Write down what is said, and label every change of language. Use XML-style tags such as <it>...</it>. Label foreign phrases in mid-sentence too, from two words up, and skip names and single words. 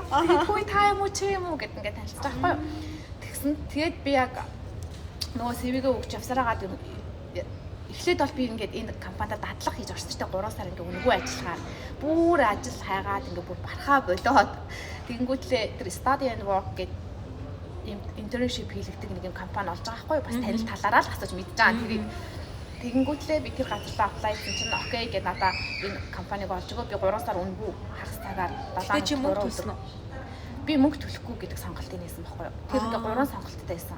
<mn>Тэгээд хүй та юм уу чи юм уу гэд ингээ танилцж байгаа байхгүй юу. Тэгсэн тэгээд би яг нөгөө CV-г өгч явсараагаад эхлээд бол би ингээд энэ компанид дадлага хийж орсон ч 3 сар ингээ өнгөө ажиллахаар бүр ажил хайгаад ингээ бүр бархаа болоод тэгэнгүүтлээ тэр</mn> <en>study and work</en> <mn>гэдэг internship хийлэгдэг нэг юм компани олж байгаа байхгүй юу? Бас танил талаараа л асууж мэдж байгаа тэрийг. Тэгэнгүүтлээ би тэр газар руу apply хийсэн чинь окей гэдэг надаа энэ компаниг олж өгөө би 3 сар өнгөө хагас цагаар 7 мөнгө төлсөн үү? Би мөнгө төлөхгүй гэдэг сонголтыг нээсэн байхгүй юу? Тэр ингээ 3 сонголттой байсан.</mn>